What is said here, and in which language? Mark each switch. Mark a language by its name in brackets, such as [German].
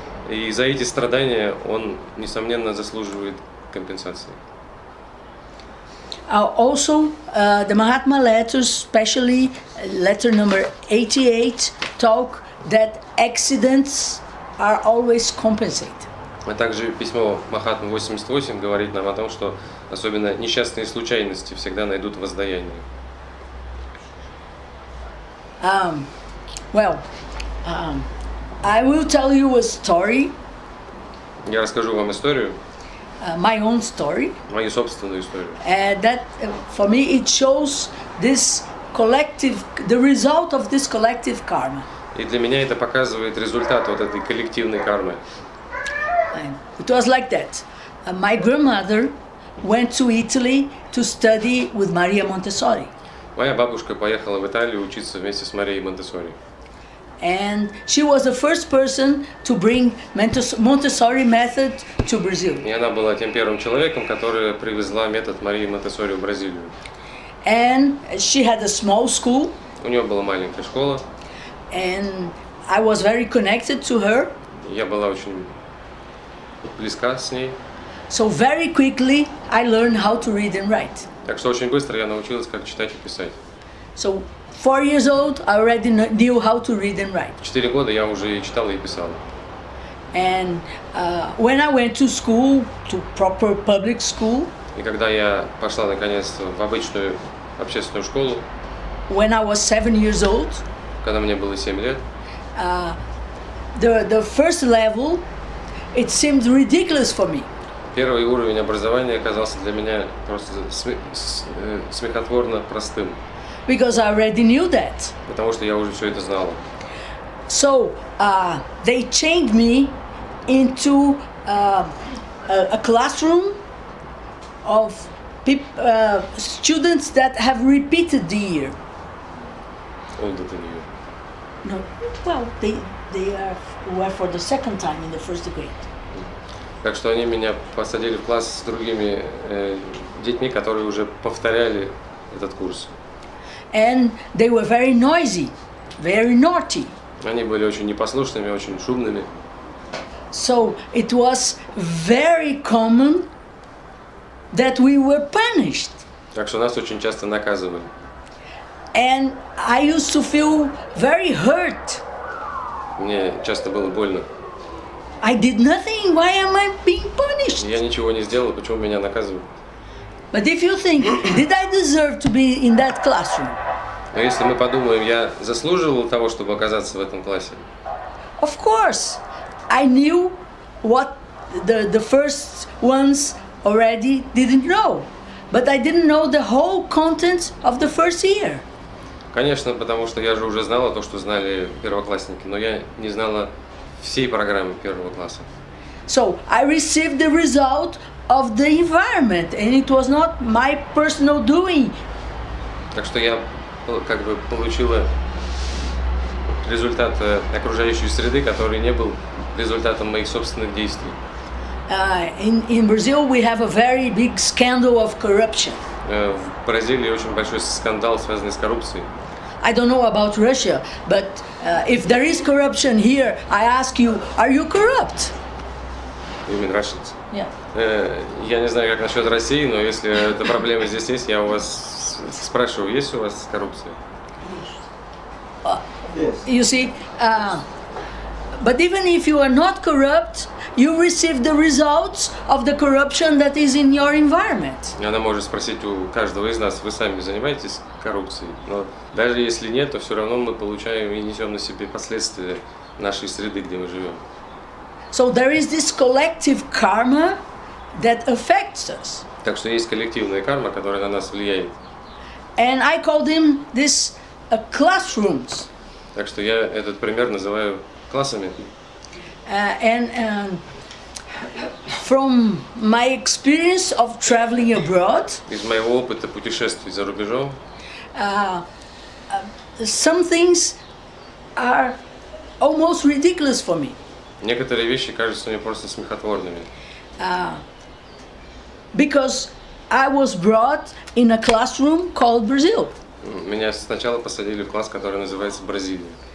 [Russian] И за эти страдания он, несомненно, заслуживает компенсации. [English] Also, the Mahatma letters, especially letter number 88, talk that accidents are always compensated. [Russian] А также письмо Махатмы 88 говорит нам о том, что особенно несчастные случайности всегда найдут воздаяние. [English] I will tell you a story. [Russian] Я расскажу вам историю, [English] My own story. [Russian] мою собственную историю. [English] That for me it shows this the result of this collective karma. [Russian] И для меня это показывает результат вот этой коллективной кармы. [English] It was like that. My grandmother went to Italy to study with Maria Montessori. [Russian] Моя бабушка поехала в Италию учиться вместе с Марией Монтессори. [English] And she was the first person to bring Montessori method to Brazil. [Russian] И она была тем первым человеком, который привезла метод Марии Монтессори в Бразилию. [English] And she had a small school. [Russian] У нее была маленькая школа. [English] And I was very connected to her. [Russian] Я была очень близка с ней. [English] So very quickly I learned how to read and write. [Russian] Так что очень быстро я научилась, как читать и писать. [English] So 4 years old, I already knew how to read and write. [Russian] 4 года я уже и читала, и писала. [English] And when I went to school, to proper public school, [Russian] И когда я пошла наконец в обычную общественную школу, [English] when I was 7 years old, [Russian] когда мне было 7 лет, [English] the first level, it seemed ridiculous for me. [Russian] первый уровень образования оказался для меня просто смехотворно простым, [English] Because I already knew that. [Russian] потому что я уже все это знала. [English] So they changed me into a classroom of students that have repeated the year. Older than you. No, well, they were for the second time in the first grade. [Russian] Так что они меня посадили в класс с другими детьми, которые уже повторяли этот курс. [English] And they were very noisy, very naughty. [Russian] Они были очень непослушными, очень шумными. [English] So it was very common that we were punished. [Russian] Так что нас очень часто наказывали. [English] And I used to feel very hurt. [Russian] Мне часто было больно. [English] I did nothing, why am I being punished? [Russian] Я ничего не сделал, почему меня наказывают? [English] But if you think, did I deserve to be in that classroom? [Russian] Но если мы подумаем, я заслуживал того, чтобы оказаться в этом классе? [English] Of course, I knew what the first ones already didn't know. But I didn't know the whole content of the first year. [Russian] Конечно, потому что я же уже знала то, что знали первоклассники, но я не знала всей программы первого класса. [English] So I received the result of the environment, and it was not my personal doing. [Russian] Так что я как бы получила результат окружающей среды, который не был результатом моих собственных действий. [English] In Brazil, we have a very big scandal of corruption. [Russian] В Бразилии очень большой скандал, связанный с коррупцией. [English] I don't know about Russia, but if there is corruption here, I ask you, are you corrupt? You mean Russians? Yeah. [Russian] Я не знаю, как насчет России, но если эта проблема здесь есть, я у вас спрашиваю, есть у вас коррупция? [English] You see, but even if you are not corrupt, you receive the results of the corruption that is in your environment. [Russian] Она может спросить у каждого из нас, вы сами занимаетесь коррупцией? Но даже если нет, то все равно мы получаем и несем на себе последствия нашей среды, где мы живем. [English] So there is this collective karma that affects us. [Russian] Так что есть коллективная карма, которая на нас влияет. [English] And I call them this classrooms. [Russian] Так что я этот пример называю классами. [English] And from my experience of traveling abroad, [Russian] Из моего опыта путешествий за рубежом, [English] some things are almost ridiculous for me. [Russian] некоторые вещи кажутся мне просто смехотворными. [English] Because I was brought in a classroom called Brazil. [Russian] Меня сначала посадили в класс, который называется Бразилия.